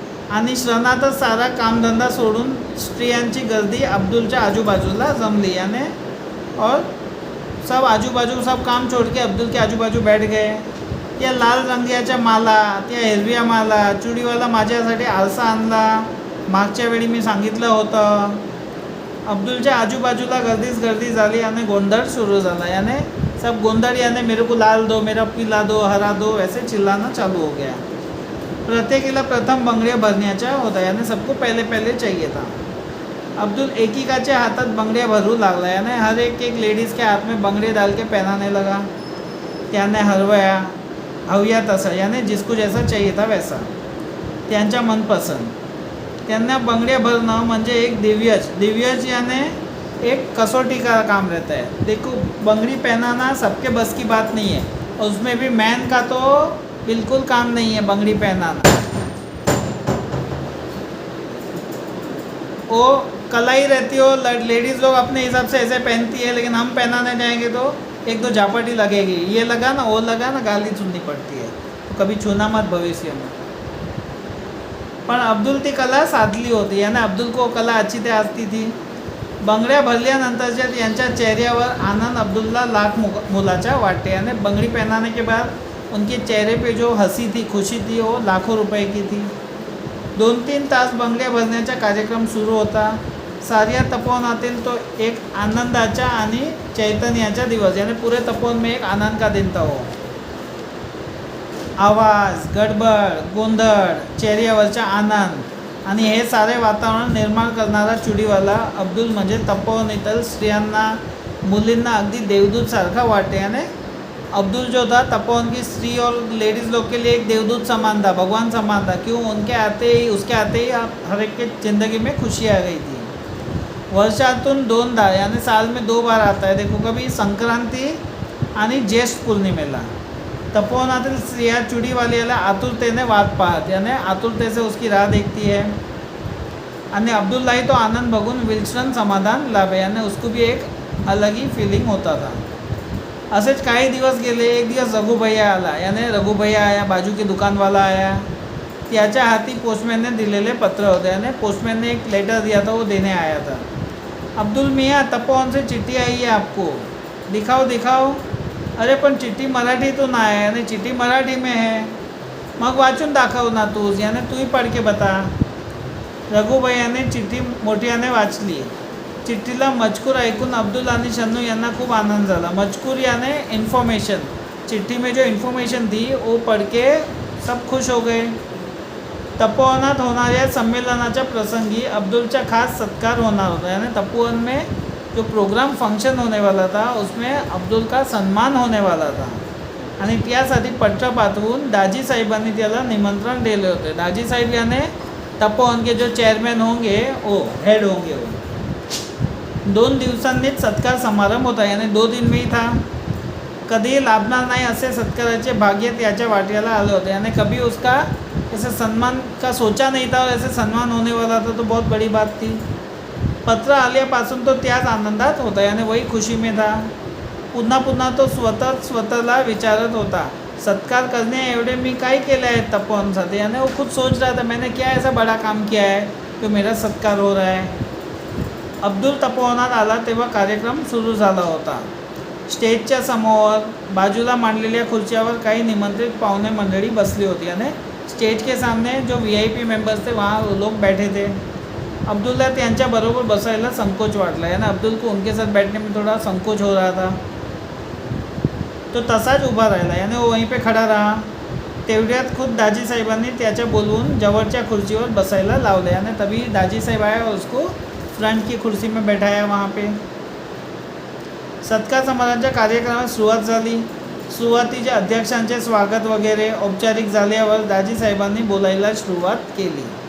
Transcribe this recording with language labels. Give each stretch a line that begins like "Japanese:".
Marathi: आणि श्रनातच सारा कामधंदा सोडून स्त्रियांची गर्दी अब्दुलच्या आजूबाजूला जमली.
Hindi: याने और सब आजूबाजू सब काम छोड़ के अब्दुल के आजूबाजू बैठ गए.
Marathi: त्या लाल रंगाच्या माला, त्या हिरव्या माला, चुडीवाला माझ्यासाठी आरसा आणला, मागच्या वेळी मी सांगितलं होतं. अब्दुलच्या आजूबाजूला गर्दीच गर्दी झाली आणि गोंधळ सुरू झाला.
Hindi: याने सब गोंधळ, याने मेरे को लाल दो, मेरा पीला दो, हरा दो, ऐसे चिल्लाना चालू हो गया.
Marathi: प्रत्येकीला प्रथम बंगड़ियाँ भरण्याच्या होता,
Hindi: यानी सबको पहले पहले चाहिए था.
Marathi: अब्दुल एकीकाच्या हातात बंगड़ियाँ भरू लागला.
Hindi: यानी हर एक लेडीज़ के हाथ में बंगड़े डाल के पहनाने लगा. त्याने हव्या तसा, यानी जिसको जैसा चाहिए था वैसा, त्यांच्या मनपसंद.
Marathi: त्यांना बंगड़ियाँ भरणं म्हणजे एक दिव्यज
Hindi: यानी एक कसौटी का काम रहता है. देखो, बंगड़ी पहनाना सबके बस की बात नहीं है, और उसमें भी मैन का तो बिल्कुल काम नहीं है बंगड़ी पहनाना. वो कलाई रहती हो, लेडीज़ लोग अपने हिसाब से ऐसे पहनती है, लेकिन हम पहनाने जाएंगे तो 1-2 झापटी लगेगी. ये लगा ना, वो लगा ना, गाली सुननी पड़ती है. तो कभी छूना मत भविष्य में.
Marathi: पण अब्दुल ती कला साधली होती,
Hindi: यानी अब्दुल को कला अच्छी ते आती थी.
Marathi: बंगड्या भरल्यानंतरच्या त्यांच्या चेहऱ्यावर आनंद अब्दुल्ला लाख मोलाचा वाटते.
Hindi: यानी बंगड़ी पहनाने के बाद उनके चेहरे पे जो हंसी थी, खुशी थी, वो लाखों रुपए की थी.
Marathi: 2-3 तास बंगड्या भरण्याचा कार्यक्रम सुरू होता. साऱ्या तपोवनातील तो एक आनंदाचा आणि चैतन्याचा दिवस,
Hindi: यानी पूरे तपोवन में एक आनंद का दिन था वो.
Marathi: आवाज, गडबड, गोंधळ, चेहऱ्यावरचा आनंद आणि हे सारे वातावरण निर्माण करणारा चुडीवाला अब्दुल म्हणजे तपोवनीतील स्त्रियांना, मुलींना अगदी देवदूत सारखा वाटते.
Hindi: यानी अब्दुल जो था तपोवन की स्त्री और लेडीज़ लोग के लिए एक देवदूत समान था, भगवान समान था. क्यों, उसके आते ही हर एक के ज़िंदगी में खुशी आ गई थी. वर्षातून 2दा, यानी साल में 2 बार आता है.
Marathi: देखो, कभी संक्रांति आणि ज्येष्ठ पौर्णिमेला तपोवनातील स्त्रिया चुडीवाल्याला आतुरतेने वाट पाहत,
Hindi: यानी आतुरते से उसकी राह देखती है.
Marathi: आणि अब्दुल्लाही तो आनंद बघून विलक्षण समाधान लाभे,
Hindi: यानी उसको भी एक अलग ही फीलिंग होता था.
Marathi: असेच काही दिवस गेले. एक दिवस रघु भैया आला,
Hindi: यानी रघु भैया आया, बाजू की दुकानवाला आया.
Marathi: त्याच्या हाती पोस्टमैन ने दिलेले पत्र होते,
Hindi: यानी पोस्टमैन ने एक लेटर दिया था, वो देने आया था. अब्दुल मियाँ, तपोवन से चिट्ठी आई है आपको, दिखाओ.
Marathi: अरे पण चिट्ठी मराठीतून आहे,
Hindi: यानी चिट्ठी मराठी में है.
Marathi: मग वाचून दाखव ना तूच,
Hindi: यानी तू ही पढ़ के बता.
Marathi: रघु भैयाने चिट्ठी मोठ्याने वाचली. चिठ्ठीला मजकूर ऐकून अब्दुल आणि शन्नू यांना खूप आनंद झाला.
Hindi: मजकूर यानी इन्फॉर्मेशन, चिट्ठी में जो इन्फॉर्मेशन थी वो पढ़ के सब खुश हो गए.
Marathi: तपोवनात होणाऱ्या संमेलनाच्या प्रसंगी अब्दुलचा खास सत्कार होणार होता.
Hindi: यानी तपोवन में जो प्रोग्राम फंक्शन होने वाला था, उसमें अब्दुल का सन्मान होने वाला था.
Marathi: आणि त्यासाठी पत्र पाठवून दाजी साहेबांनी त्याला निमंत्रण दिले होते.
Hindi: दाजी साहेब यानी तपोवन के जो चेयरमैन होंगे, वो हेड होंगे.
Marathi: वो 2 दिवसांनीच सत्कार समारंभ होता,
Hindi: यानी 2 दिन में ही था.
Marathi: कधी लाभणार नाही असे सत्काराचे भाग्य त्याच्या वाट्याला आले होते.
Hindi: यानी कभी उसका ऐसे सम्मान का सोचा नहीं था, और ऐसे सम्मान होने वाला था, तो बहुत बड़ी बात थी.
Marathi: पत्र आल्यापासून तो त्याच आनंदात होता,
Hindi: यानी वही खुशी में था.
Marathi: पुन्हा तो स्वतःला विचारत होता सत्कार करने एवढे मी काय केलं आहे तपोवनसाठी.
Hindi: यानी वो खुद सोच रहा था मैंने क्या ऐसा बड़ा काम किया है जो मेरा सत्कार हो रहा है.
Marathi: अब्दुल तपोवनात आला तेव्हा कार्यक्रम सुरू झाला होता. स्टेजच्या समोर बाजूला मांडलेल्या खुर्च्यावर काही निमंत्रित पाहुणे मंडळी बसली होती.
Hindi: यानी स्टेज के सामने जो VIP मेंबर्स थे वहाँ लोग बैठे थे.
Marathi: अब्दुल्ला त्यांच्याबरोबर बसायला संकोच वाटला.
Hindi: यानी अब्दुल को उनके साथ बैठने में थोड़ा संकोच हो रहा था.
Marathi: तो तसाच उभा राहिला.
Hindi: यानी वो वहीं पे खड़ा रहा.
Marathi: तेवढ्यात खुद दाजी साहेबांनी त्याच्या बोलवून जवळच्या खुर्चीवर बसायला लावले.
Hindi: यानी तभी दाजी साहेब आया और उसको फ्रंट की कुर्सी में बैठाया वहाँ पे.
Marathi: सत्कार समारंभाच्या कार्यक्रमात सुरुवात झाली. सुरुवातीचे अध्यक्षांचे स्वागत वगैरे औपचारिक झाल्यावर दाजी साहेबांनी बोलायला सुरुवात केली.